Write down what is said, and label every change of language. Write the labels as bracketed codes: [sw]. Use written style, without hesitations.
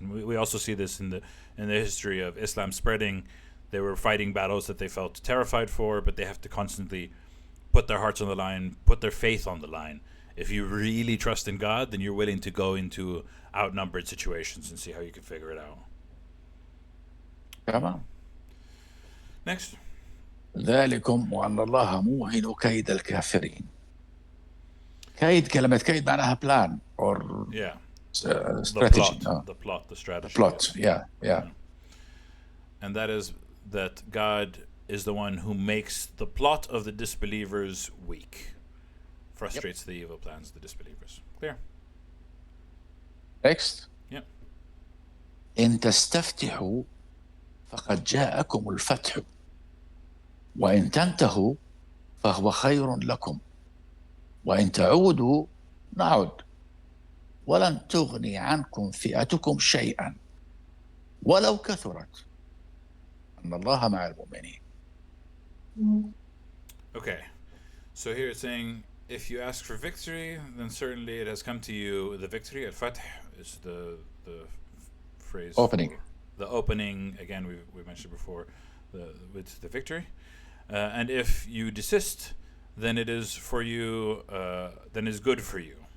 [en] And we also see this in the history of Islam spreading. They were fighting battles that they felt terrified for, but they have to constantly put their hearts on the line, put their faith on the line. If you really trust in God, then you're willing to go into outnumbered situations and see how you can figure it out. Come on. Next. [ar] ذلكم وأن الله موهن كيد الكافرين. كلمة كيد معناها [en] plan or strategy. The plot, the strategy. The plot, yeah. And that is that God is the one who makes the plot of the disbelievers weak. Frustrates the evil plans of the disbelievers. Clear? Next. Yep. [ar] إن تستفتحوا فقد جاءكم الفتح وإن تنتهوا فهو خير لكم وإن تعودوا نعد ولن تغني عنكم فئتكم شيئا ولو كثرت أن الله مع المؤمنين. [en] Okay. So here it's saying, if you ask for victory, then certainly it has come to you the victory. Al-Fath is the phrase. Opening. The opening, again, we mentioned before, with the victory. And if you desist, then it is for you, then is good for you.